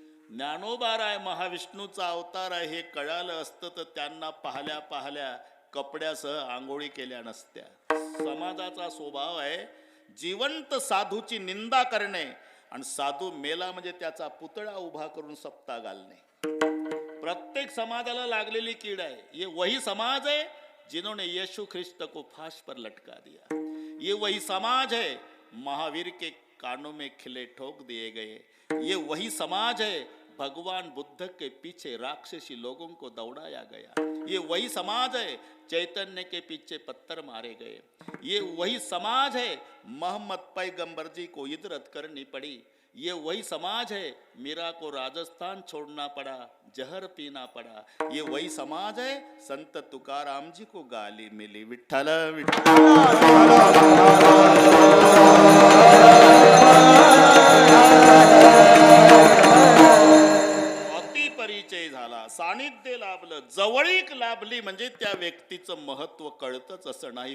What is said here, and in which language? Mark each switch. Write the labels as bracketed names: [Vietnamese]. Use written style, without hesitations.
[Marathi] ज्ञानोबाराय महाविष्णूचा अवतार आहे हे कळालं असतं तर त्यांना पाहल्या पाहल्या कपड्यासह आंघोळी केल्या नसत्या. समाजाचा स्वभाव आहे जिवंत साधूची निंदा करणे आणि साधू मेला म्हणजे त्याचा पुतळा उभा करून सप्ता घालणे. प्रत्येक समाजाला लागलेली कीड आहे. [Hindi] ये वही समाज है जिन्होंने यीशु ख्रिस्त को फांस पर लटका दिया. ये वही समाज है महावीर के कानों में खिले ठोक दिए गए. ये वही समाज है भगवान बुद्ध के पीछे राक्षसी लोगों को दौड़ाया गया. ये वही समाज है चैतन्य के पीछे पत्थर मारे गए. ये वही समाज है मोहम्मद पैगंबर जी को हिजरत करनी पड़ी. ये वही समाज है मीरा को राजस्थान छोड़ना पड़ा, जहर पीना पड़ा. ये वही समाज है संत तुकाराम जी को गाली मिली. [Marathi] विठ्ठल अति परिचय झाला, सानिध्य लाभलं, जवळीक लाभली म्हणजे त्या व्यक्तीचं महत्व कळतच असं नाही.